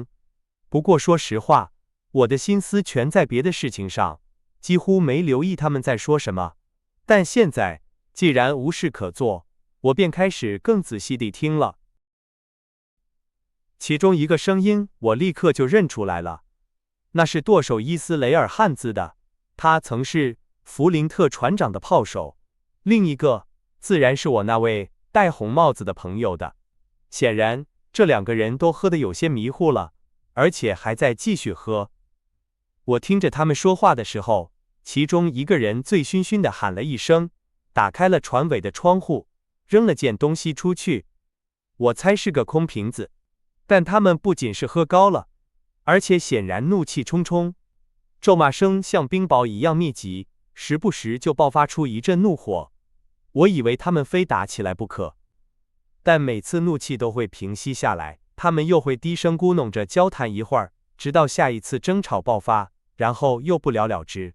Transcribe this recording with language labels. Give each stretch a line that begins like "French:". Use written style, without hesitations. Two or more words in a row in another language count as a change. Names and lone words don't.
Chinese: 不過說實話，我的心思全在別的事情上，幾乎沒留意他們在說什麼。但現在，既然無事可做，我便開始更仔細地聽了。其中一個聲音，我立刻就認出來了，那是舵手伊斯雷爾漢茲的，他曾是弗林特船長的炮手。另一個，自然是我那位戴紅帽子的朋友的。顯然，這2個人都喝得有些迷糊了，而且還在繼續喝。我聽着他們說話的時候，其中一個人醉醺醺地喊了一聲，打開了船尾的窗戶，扔了件東西出去。我猜是個空瓶子。但他們不僅是喝高了，而且顯然怒氣沖沖，咒罵聲像冰雹一樣密集，時不時就爆發出一陣怒火。我以為他們非打起來不可，但每次怒氣都會平息下來，他們又會低聲咕噥着交談一會兒，直到下一次爭吵爆發，然後又不了了之。